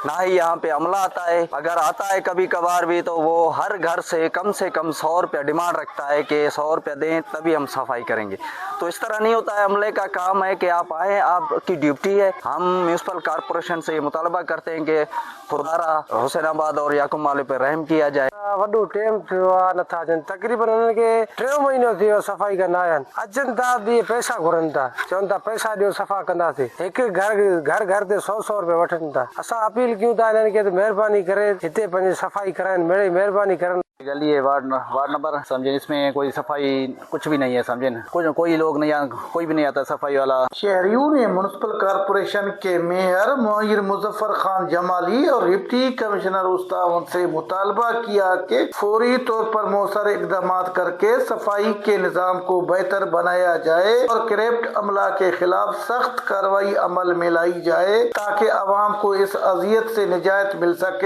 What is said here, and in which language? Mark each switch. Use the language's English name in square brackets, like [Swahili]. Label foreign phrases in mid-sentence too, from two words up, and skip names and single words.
[Urdu] نہ ہی یہاں پہ عملہ آتا ہے، اگر آتا ہے کبھی کبھار بھی تو وہ ہر گھر سے کم 100 روپیہ ڈیمانڈ رکھتا ہے کہ 100 روپیہ دیں تبھی ہم صفائی کریں گے۔ تو اس طرح نہیں ہوتا ہے، عملے کا کام ہے کہ آپ آئیں، آپ کی ڈیوٹی ہے۔ ہم [English] municipal corporation [Urdu] سے یہ مطالبہ کرتے ہیں کہ خدا حسین آباد اور یعقوب مالے پہ رحم کیا جائے۔ [Sindhi] وڈو ٹائم تھیو آ نٿا اچن، تقریباً انہن کي 3 مهينو ٿيو صفائي کان آيا اچن تا ٻي پیسا گھرن تا، چون تا پیسا ڏيو صفا کنداسي، هڪ گھر تي 100 روپيا وٺن تا۔ اسان اپيل کيون تا انهن کي مهرباني ڪري هتي پنهنجي صفائي کرائن، مهرباني کرن۔ [Urdu] گلی ہے، [English] ward number [Urdu] سمجھیں، اس میں کوئی صفائی کچھ بھی نہیں ہے، سمجھیں کوئی لوگ نہیں، کوئی بھی نہیں آتا صفائی والا۔ شہریوں نے [English] municipal corporation [Urdu] کے میئر معیر مظفر خان جمالی اور [English] deputy commissioner [Urdu] اسٹاون سے مطالبہ کیا کہ فوری طور پر مؤثر اقدامات کر کے صفائی کے نظام کو بہتر بنایا جائے اور کرپٹ عملہ کے خلاف سخت کارروائی عمل میں لائی جائے تاکہ عوام کو اس اذیت سے نجات مل سکے۔